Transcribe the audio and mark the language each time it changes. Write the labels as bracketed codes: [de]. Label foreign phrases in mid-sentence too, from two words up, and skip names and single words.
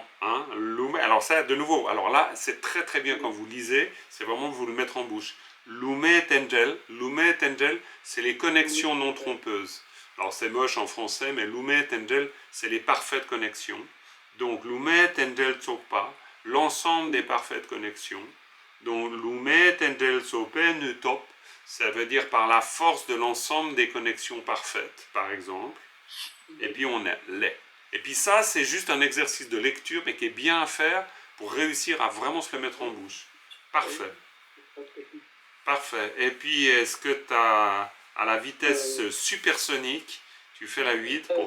[fr] Hein, alors ça, de nouveau, alors là, c'est très très bien quand vous lisez, c'est vraiment de vous le mettre en bouche. [bo] Lume tengel, [fr] c'est les connexions non trompeuses. Alors c'est moche en français, mais [bo] lume tengel, [fr] c'est les parfaites connexions. Donc [bo] lume tengel tsopa, [fr] l'ensemble des parfaites connexions. [bo] Donc lume tengel tsope nutop, [fr] ça veut dire par la force de l'ensemble des connexions parfaites, par exemple. Et puis on a les. Et puis ça, c'est juste un exercice de lecture, mais qui est bien à faire pour réussir à vraiment se le mettre en bouche. Parfait. Parfait. Et puis, est-ce que tu as, à la vitesse supersonique, tu fais la 8 pour...